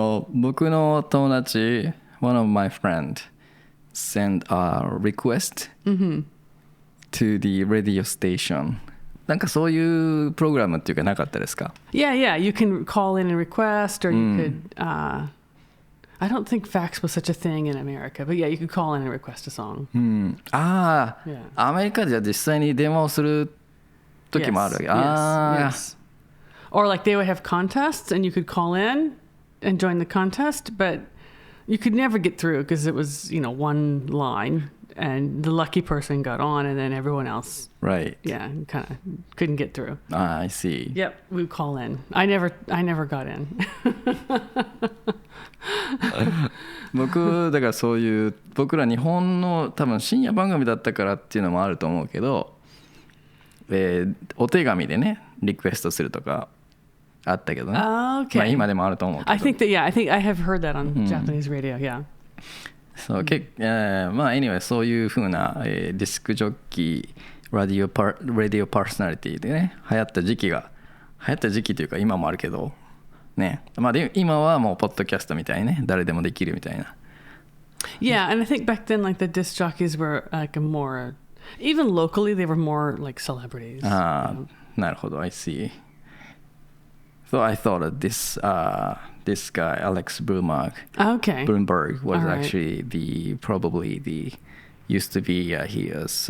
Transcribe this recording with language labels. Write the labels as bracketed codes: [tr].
[ja] 僕の友達 [en] one of my friend sent a request to the radio station. [ja] なんかそういうプログラムっていうかなかったですか？ [en] Yeah. You can call in and request, or you could. I don't think fax was such a thing in America, but yeah, you could call in and request a song. [ja] アメリカでは実際に電話をする時もあるわけ。 [en] Yes. Or like they would have contests, and you could call in and join the contest, but you could never get through because it was, one line, and the lucky person got on, and then everyone else, right? Yeah, kind of couldn't get through. I see. Yep, we would call in. I never got in. [ja] 僕だからそういう僕ら日本の多分深夜番組だったからっていうのもあると思うけど、お手紙でねリクエストするとかあったけどね。 [en] Okay. [ja] まあ今でもあると思うけど。 [en] I think I have heard that on Japanese radio. Yeah. [ja] そうまあ anyway そういう風な、ディスクジョッキーラディオパーソナリティでね流行った時期というか今もあるけどね、まあで今はもうポッドキャストみたいにね誰でもできるみたいな。 [en] Yeah, and I think back then like the disc jockeys were like more, even locally they were more like celebrities. [ja] なるほど [en] I see. So I thought that this guy Alex Bloomberg was actually probably used to be he was